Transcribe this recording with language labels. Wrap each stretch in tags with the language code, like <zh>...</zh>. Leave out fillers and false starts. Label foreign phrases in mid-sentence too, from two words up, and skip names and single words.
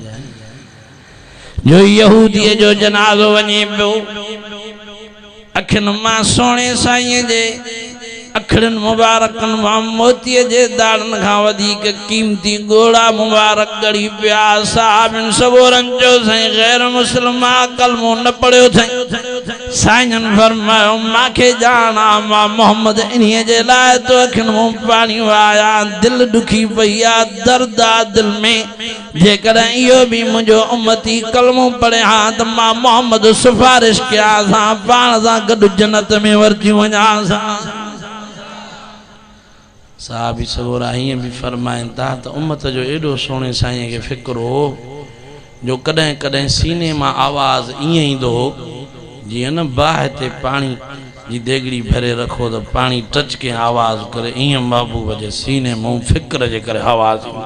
<sd>जो यहूदीअ जो जनाज़ो वञे पियो अखियुनि मां सोने साईं जे अखड़न मुबारकन मां मोतीअ जे दाड़न खां वधीक कीमती गोड़ा मुबारक गड़ी पिया साहबन सबोरन जो साईं गैर मुस्लिमा कलमो न पढ़ियो थई साईं फरमायो माखे जाना मां मोहम्मद इन्हीअ जे लाइ तो अखियुनि मां पाणी आया दिल दुखी पई आ दर्द आ दिल में जेकॾहिं इहो बि मुंहिंजो उम्मती कलमो पढ़े हा त मां मोहम्मद सिफारिश कयां सां पाण सां गॾु जन्नत में वरती वञा सां। साहबी सगोरा हीअं बि फरमाइनि था त उम्मत जो एॾो सोणे साईं खे फ़िक्र हो जो कॾहिं कॾहिं सीने मां आवाज़ ईअं ईंदो हो जीअं न बाहि ते पाणी जी देगड़ी भरे रखो त पाणी टच के आवाज़ करे ईअं महबूब जे सीने मां फ़िक्र जे करे आवाज़</sd>